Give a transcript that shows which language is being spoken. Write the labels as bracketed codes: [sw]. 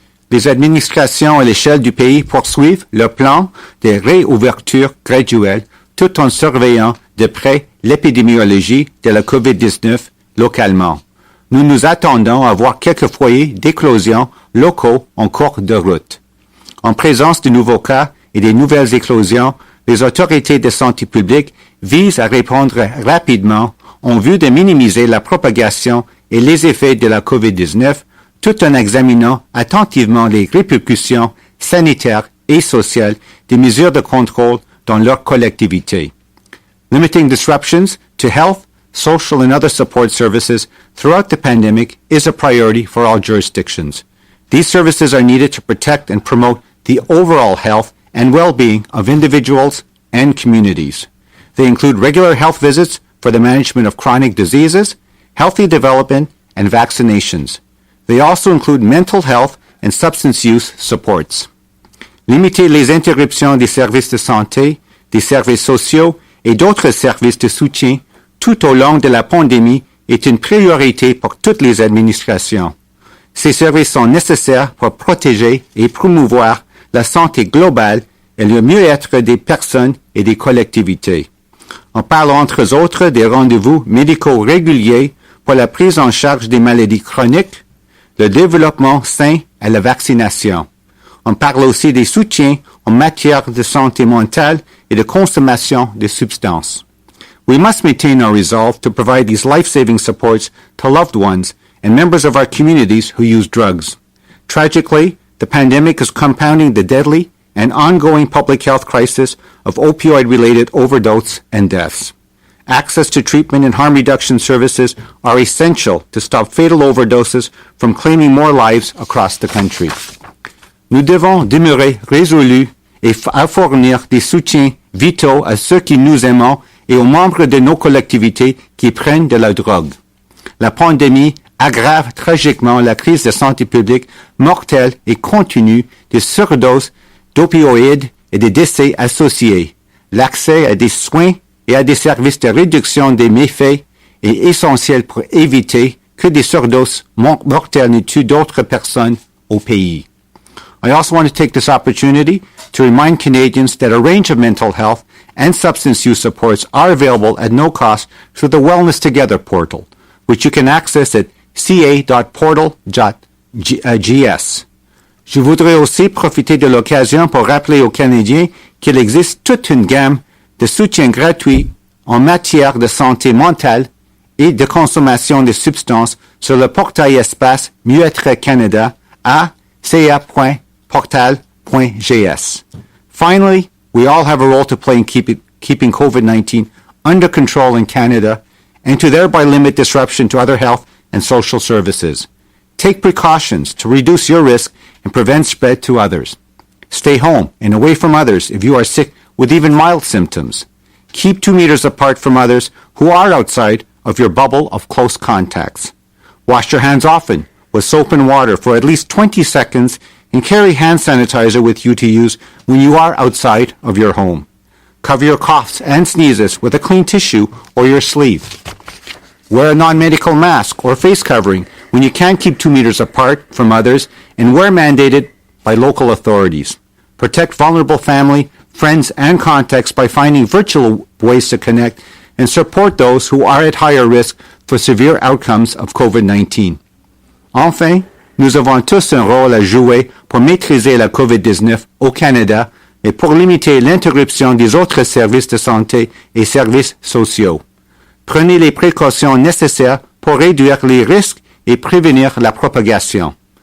[fr] Les administrations à l'échelle du pays poursuivent leur plan de réouverture graduelle tout en surveillant de près l'épidémiologie de la COVID-19 localement. Nous nous attendons à voir quelques foyers d'éclosion locaux en cours de route. En présence de nouveaux cas et des nouvelles éclosions, les autorités de santé publique visent à répondre rapidement en vue de minimiser la propagation et les effets de la COVID-19 tout en examinant attentivement les répercussions sanitaires et sociales des mesures de contrôle dans leur collectivité. [en] Limiting disruptions to health, social and other support services throughout the pandemic is a priority for all jurisdictions. These services are needed to protect and promote the overall health and well-being of individuals and communities. They include regular health visits for the management of chronic diseases, healthy development, and vaccinations. They also include mental health and substance use supports. [fr] Limiter les interruptions des services de santé, des services sociaux et d'autres services de soutien tout au long de la pandémie est une priorité pour toutes les administrations. Ces services sont nécessaires pour protéger et promouvoir la santé globale et le mieux-être des personnes et des collectivités. On parle entre autres des rendez-vous médicaux réguliers pour la prise en charge des maladies chroniques, le développement sain et la vaccination. On parle aussi des soutiens en matière de santé mentale et de consommation de substances. [en] We must maintain our resolve to provide these life-saving supports to loved ones and members of our communities who use drugs. Tragically, the pandemic is compounding the deadly and ongoing public health crisis of opioid-related overdose and deaths. Access to treatment and harm reduction services are essential to stop fatal overdoses from claiming more lives across the country. [fr] Nous devons demeurer résolus et à fournir des soutiens vitaux à ceux qui nous aimons et aux membres de nos collectivités qui prennent de la drogue. La pandémie aggrave tragiquement la crise de santé publique mortelle et continue de surdoses d'opioïdes et des décès associés. L'accès à des soins et à des services de réduction des méfaits est essentiel pour éviter que des surdoses mortelles ne tuent d'autres personnes au pays. [en] I also want to take this opportunity to remind Canadians that a range of mental health and substance use supports are available at no cost through the Wellness Together portal, which you can access at ca.portal.gs. [fr] Je voudrais aussi profiter de l'occasion pour rappeler aux Canadiens qu'il existe toute une gamme de soutien gratuit en matière de santé mentale et de consommation de substances sur le portail espace Mieux-être Canada à ca.portal.gs. [en] Finally, we all have a role to play in keeping COVID-19 under control in Canada and to thereby limit disruption to other health and social services. Take precautions to reduce your risk and prevent spread to others. Stay home and away from others if you are sick with even mild symptoms. Keep 2 meters apart from others who are outside of your bubble of close contacts. Wash your hands often with soap and water for at least 20 seconds and carry hand sanitizer with you to use when you are outside of your home. Cover your coughs and sneezes with a clean tissue or your sleeve. Wear a non-medical mask or face covering when you can't keep 2 meters apart from others and where mandated by local authorities. Protect vulnerable family, friends, and contacts by finding virtual ways to connect and support those who are at higher risk for severe outcomes of COVID-19. [fr] Enfin, nous avons tous un rôle à jouer pour maîtriser la COVID-19 au Canada et pour limiter l'interruption des autres services de santé et services sociaux. Prenez les précautions nécessaires pour réduire les risques et prévenir la propagation.